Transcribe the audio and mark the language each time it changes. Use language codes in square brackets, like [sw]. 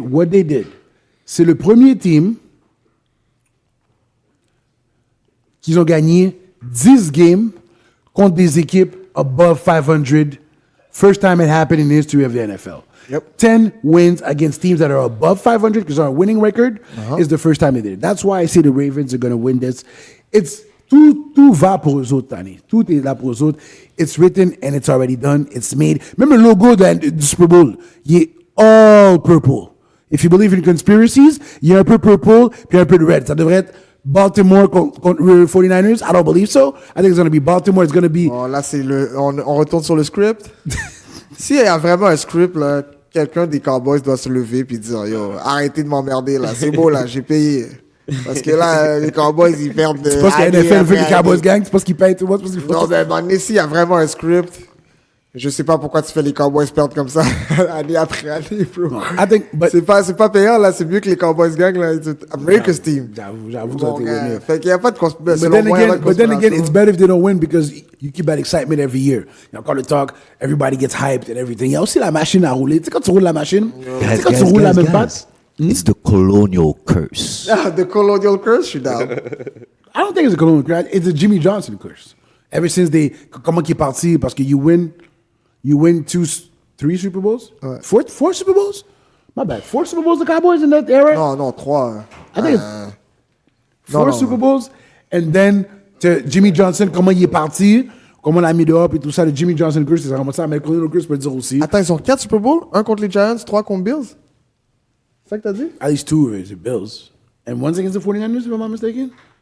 [en] What they did, [fr] c'est le premier team qu'ils ont gagné 10 games contre des équipes above 500. [en] First time it happened in the history of the NFL. Yep. 10 wins against teams that are above 500 because our winning record is the first time they did it. That's why I say the Ravens are going to win this. [fr] It's tout va pour eux autres, Tani. Tout est là pour eux autres. [en] It's written and it's already done. It's made. [fr] Même le logo du Super Bowl, il est [en] all purple. If you believe in conspiracies, [fr] il y a un peu purple puis un peu de red. Ça devrait être Baltimore contre 49ers. [en] I don't believe so. I think it's going to be Baltimore. It's going to be... [fr] Oh, là, on retourne sur le script. S'il y a vraiment un script, là, quelqu'un des Cowboys doit se lever et dire, yo, arrêtez de m'emmerder, là. C'est beau, là, j'ai payé. Parce que là, les Cowboys, ils perdent de... Tu penses que la NFL veut que les Cowboys gagnent? Tu penses qu'ils payent tout le monde? Non, mais bon, s'il y a vraiment un script, je sais pas pourquoi tu fais les Cowboys perdre comme ça, année après année, bro. [en] No, I think, but... [fr] C'est pas payant, là. C'est mieux que les Cowboys gagnent, là. [en] America's team. [fr] J'avoue que ça a été gagné. Fait qu'il y a pas de conspiration. [en] But then again, it's better if they don't win because you keep that excitement every year. [fr] Il y a encore le talk, [en] everybody gets hyped and everything. [fr] Il y a aussi la machine à rouler. Tu sais, quand tu roules la machine, tu sais, quand tu roules la même patte. [en] It's the colonial curse. [fr] Ah, [en] the colonial curse, [fr] je suis down. [en] I don't think it's a colonial curse. It's a Jimmy Johnson curse. Ever since [fr] comment qu'il est parti, parce que [en] you win 3 Super Bowls? [fr] Ouais. [en] Four Super Bowls? My bad. 4 Super Bowls, the Cowboys in that era? [fr] Non, 3. [en] I think it's 4 Super Bowls. And then, [fr] Jimmy Johnson, comment il est parti, comment on l'a mis dehors, et tout ça, le Jimmy Johnson curse, c'est vraiment ça, mais le colonial curse peut le dire aussi. Attends, ils ont 4 Super Bowls? 1 contre les Giants, 3 contre Bills? C'est ça que t'as dit? [en] At least 2 is the Bills. And one's against the 49ers, if I'm not mistaken?